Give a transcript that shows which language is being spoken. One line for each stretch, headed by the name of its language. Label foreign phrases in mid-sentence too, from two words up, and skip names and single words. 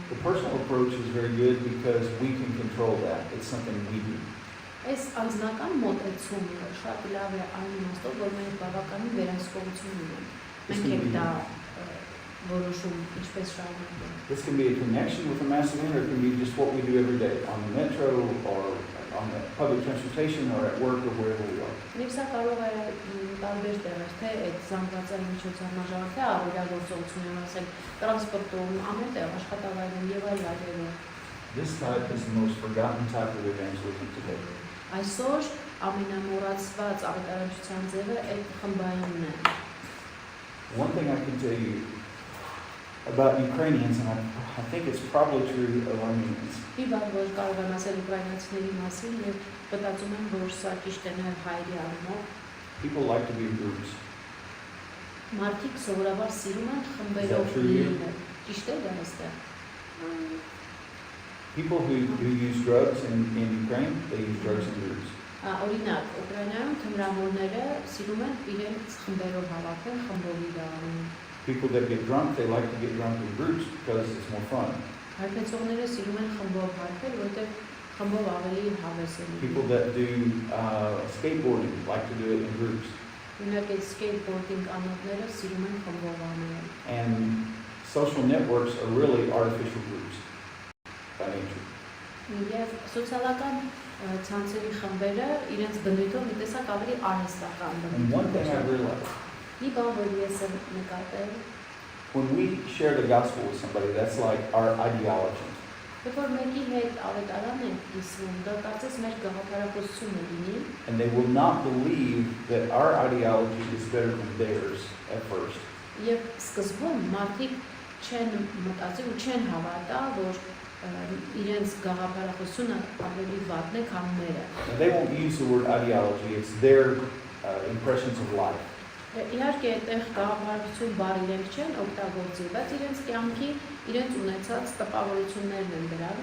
English: The personal approach is very good because we can control that. It's something we do.
Armenian: Այս անձնական մոտեցումը շատ լավ է այն իմաստով, որ մենք բավականին վերահսկողություն ունենք։
English: This
Armenian: Մենք
English: can
Armenian: եք
English: be-
Armenian: դա որոշում ինչպես շարունակել։
English: This can be a connection with a mass event, or it can be just what we do every day on the metro or on the public transportation or at work or wherever we are.
Armenian: Եվ սա կարող է տարբեր տեղեր, թե այդ զանգվածային միջոցառման թե առօրյա գործողություններում, ասենք տրանսպորտում, ամեն տեղ, աշխատավայրում եւ այլ վայրերում։
English: This type is the most forgotten type of evangelism today.
Armenian: Այսօր ամենամոռացված ավետարանչության ձևը այդ խմբայինն է։
English: One thing I can tell you about Ukrainians, and I think it's probably true of Armenians,
Armenian: Մի բան, որ կարող եմ ասել ուկրաինացիների մասին եւ մտածում եմ, որ սա ճիշտ է նաեւ հայերի առումով,
English: people like to be in groups.
Armenian: մարդիկ սովորաբար սիրում են խմբերով
English: Is that true?
Armenian: լինել։ Ճիշտ է դա այստեղ։
English: People who use drugs in Ukraine, they use drugs in groups.
Armenian: Օրինակ, Ուկրաինայում թմրամորները սիրում են իրենց խմբերով հավաքել, խմբով իրարանում։
English: People that get drunk, they like to get drunk in groups because it's more fun.
Armenian: Հարբեցողները սիրում են խմբով հարբել, որտեղ խմբով ավելի հավես է
English: People
Armenian: լինում։
English: that do skateboarding like to do it in groups.
Armenian: Օրինակ, այդ սկեյթբորդինգ անոթները սիրում են խմբով անել։
English: And social networks are really artificial groups by nature.
Armenian: Եվ սոցիալական ցանցերի խմբերը իրենց բնույթով մի տեսակ ավելի արհեստական
English: And one thing I
Armenian: բնույթ։
English: realized,
Armenian: Մի բան, որ ես եմ նկատել,
English: when we share the gospel with somebody, that's like our ideology.
Armenian: երբ որ մեկի հետ ավետարան ենք կիսվում, դա կարծես մեր գաղափարախոսությունը լինի,
English: And they will not believe that our ideology is better than theirs at first.
Armenian: եւ սկզբում մարդիկ չեն մտածի ու չեն հավատա, որ իրենց գաղափարախոսությունը ավելի վատն է, քան մերը։
English: And they won't use the word ideology, it's their impressions of life.
Armenian: Իհարկե այդտեղ գաղափարություն բառ իրենք չեն օգտագործի, բայց իրենց կյանքի իրենց ունեցած տպավորություններն են դրան